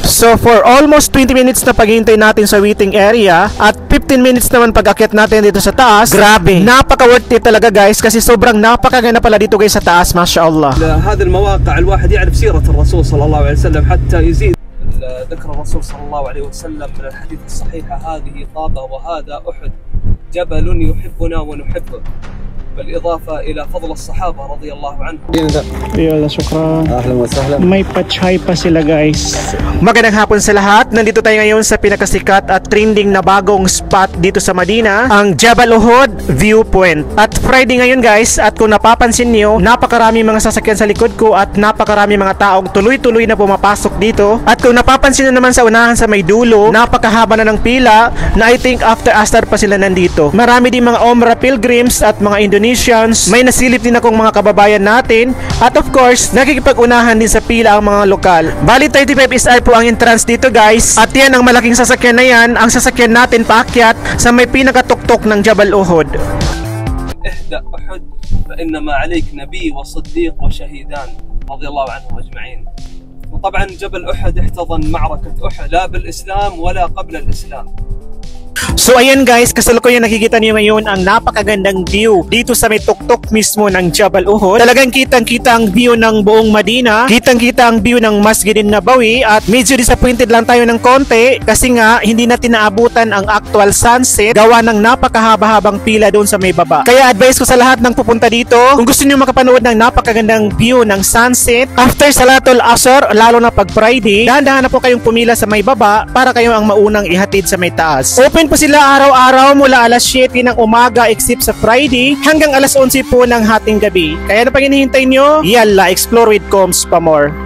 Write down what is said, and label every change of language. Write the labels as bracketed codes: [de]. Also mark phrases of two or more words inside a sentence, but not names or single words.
[tl] So [en] for almost 20 minutes [tl] na paghihintay natin sa [en] waiting area [tl] at 15 minutes naman pag-akyat natin dito sa taas. Grabe, napaka- [en] worth it [tl] talaga guys kasi sobrang napakaganda pala dito guys sa taas, mashallah. [ar] هذه المواقع الواحد يعرف سيرة الرسول صلى الله عليه وسلم حتى يزيد ذكر الرسول صلى الله عليه وسلم من الحديث الصحيحة هذه طابة وهذا أحد جبل يحبنا ونحبه بالإضافة إلى فضل الصحابة رضي الله عنهم. يلا، شكرا. أهلا وسهلا. [tl] May pachay pa sila guys. Magandang hapon sa lahat. Nandito tayo ngayon sa pinakasikat at trending na bagong spot dito sa Madina, ang Jabal Uhud Viewpoint. At Friday ngayon guys, at kung napapansin niyo, napakarami mga sasakyan sa likod ko at napakarami mga taong tuloy-tuloy na pumapasok dito. At kung napapansin niyo naman sa unahan sa may dulo, napakahaba na ng pila na [en] I think after [tl] Astar pa sila nandito. Marami din mga [en] Umrah pilgrims [tl] at mga Indonesians. May nasilip din akong mga kababayan natin. At [en] of course, [tl] nakikipag-unahan din sa pila ang mga lokal. Bali 35 SR po ang entrance dito guys. At yan ang malaking sasakyan na yan, ang sasakyan natin paakyat sa may pinakatuktok ng Jabal Uhud. [ar] اهدأ أحد فإنما عليك نبي وصديق وشهيدان رضي الله عنهم أجمعين. وطبعا جبل أحد احتضن معركة أحد لا بالإسلام ولا قبل الإسلام. [tl] So ayan guys, kasalukuyan nakikita niyo ngayon ang napakagandang view dito sa may tuktok mismo ng Jabal Uhud. Talagang kitang-kita ang view ng buong Madina, kitang-kita ang view ng Masjidin Nabawi, at medyo disappointed lang tayo ng konti kasi nga hindi natin naabutan ang [en] actual sunset [tl] gawa ng napakahaba-habang pila doon sa may baba. Kaya advice ko sa lahat ng pupunta dito, kung gusto niyo makapanood ng napakagandang view ng sunset after [ar] صلاة العصر, [tl] lalo na pag Friday, dahan-dahan na po kayong pumila sa may baba para kayo ang maunang ihatid sa may taas. Open po sila araw-araw mula alas 7 ng umaga except sa Friday hanggang alas 11 po ng hating gabi. Kaya na pag hinihintay nyo, [en] yalla, explore with Combs pa more.